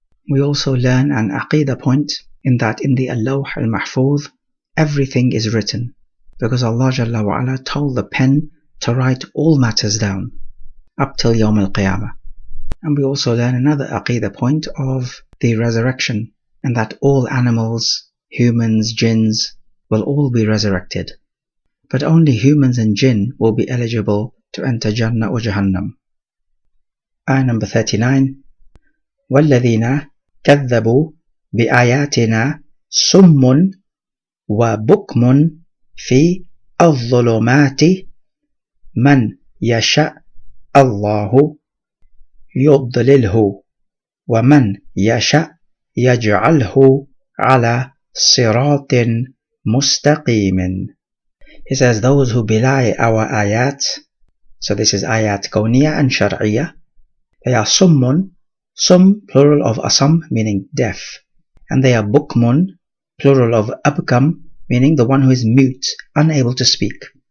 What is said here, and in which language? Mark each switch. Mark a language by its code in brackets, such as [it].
[en] We also learn an aqidah point in that in the Lawh al-Mahfuz everything is written, because Allah Jalla wa Ala told the pen to write all matters down up till Yawm al-Qiyamah. And we also learn another aqidah point of the resurrection, and that all animals, humans, jinns will all be resurrected, but only humans and jinn will be eligible to enter Jannah or Jahannam. [ar] Ayah number 39, وَالَّذِينَ كَذَّبُوا بِآيَاتِنَا سُمٌّ وَبُكْمٌ فِي الظُّلُمَاتِ مَنْ يَشَأْ اللَّهُ يُضْلِلْهُ وَمَنْ يَشَأْ يَجْعَلْهُ عَلَى صِرَاطٍ مُسْتَقِيمٍ. [en] He says those who belie our ayat, so this is ayat kawniyah and shar'iyah, they are summun, sum plural of asam meaning deaf, and they are bukmun plural of abkam meaning the one who is mute, unable to speak.